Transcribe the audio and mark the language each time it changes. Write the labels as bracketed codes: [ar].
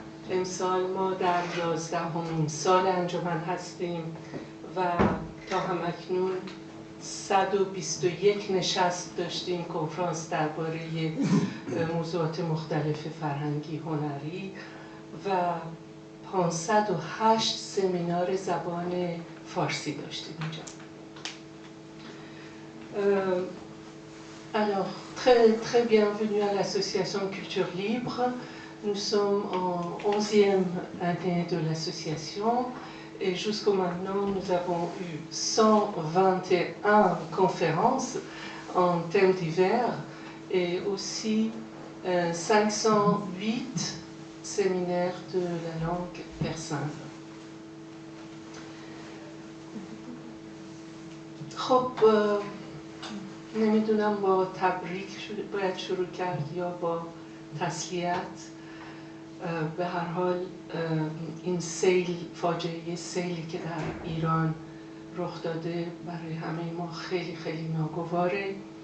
[fa] امسال ما در 11مین سال انجمن هستیم و تا همکنون 121 نشست داشتیم، کنفرانس درباره موضوعات مختلف فرهنگی هنری و 508 سمینار زبان فارسی داشتیم اینجا. [fr] Alors, très bienvenue à l'association Culture Libre. Nous sommes en 11e année de l'association et jusqu'au maintenant nous avons eu 121 conférences en thèmes divers et aussi 508 séminaires de la langue persane. [fa] خب نمیدونم با تبریک باید شروع کرد یا با تسلیت. به هر حال این سیل، فاجعه سیلی که در ایران رخ داده برای همه ما خیلی خیلی ناگواره.